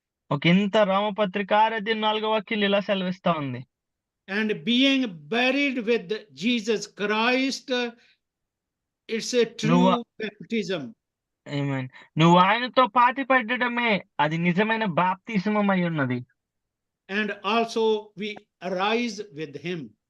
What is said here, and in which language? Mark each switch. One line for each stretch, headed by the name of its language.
Telugu: ఒకంత రోమపత్రిక 6వ అధ్యాయం 4వ వాక్యం ఇలా సెలవిస్తా ఉంది.
English: And being buried with Jesus Christ, it's a true baptism.
Telugu: ఆమేన్. నువ్వు ఆయనతో పాతిపడడమే అది నిజమైన బాప్తిస్మం అయి ఉన్నది.
English: And also we arise with him.